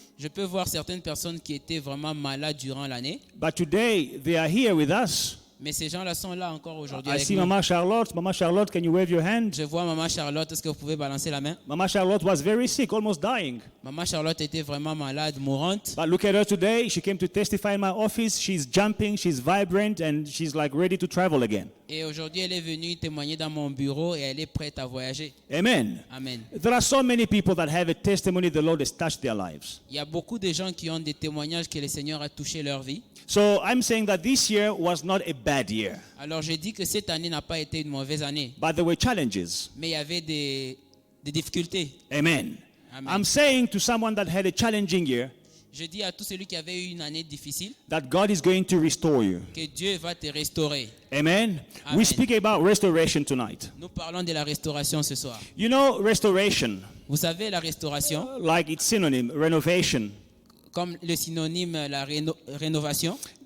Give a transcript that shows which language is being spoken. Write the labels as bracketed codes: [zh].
[fr] Je peux voir certaines personnes qui étaient vraiment malades durant l'année, [en] But today they are here with us. [fr] mais ces gens-là sont là encore aujourd'hui [en] I [fr] avec [en] see [fr] nous. [en] Mama Charlotte. Mama Charlotte, can you wave your hand? [fr] Je vois Maman Charlotte, est-ce que vous pouvez balancer la main? [en] Mama Charlotte was very sick, almost dying. [fr] Maman Charlotte était vraiment malade, mourante. [en] But look at her today. She came to testify in my office. She's jumping, she's vibrant, and she's like ready to travel again. [fr] Et aujourd'hui, elle est venue témoigner dans mon bureau et elle est prête à voyager. [en] Amen. [fr] Amen. [en] There are so many people that have a testimony the Lord has touched their lives. [fr] Il y a beaucoup de gens qui ont des témoignages que le Seigneur a touché leur vie. [en] So I'm saying that this year was not a bad year, [fr] Alors je dis que cette année n'a pas été une mauvaise année, [en] but there were challenges. [fr] mais il y avait des difficultés. [en] Amen. [fr] Amen. [en] I'm saying to someone that had a challenging year [fr] Je dis à tout celui qui avait eu une année difficile [en] that God is going to restore you. [fr] que Dieu va te restaurer. [en] Amen. [fr] Amen. [en] We speak about restoration tonight. [fr] Nous parlons de la restauration ce soir. [en] You know, restoration, [fr] Vous savez, la restauration, [en] like its synonym, renovation, [fr] comme le synonyme la rénovation,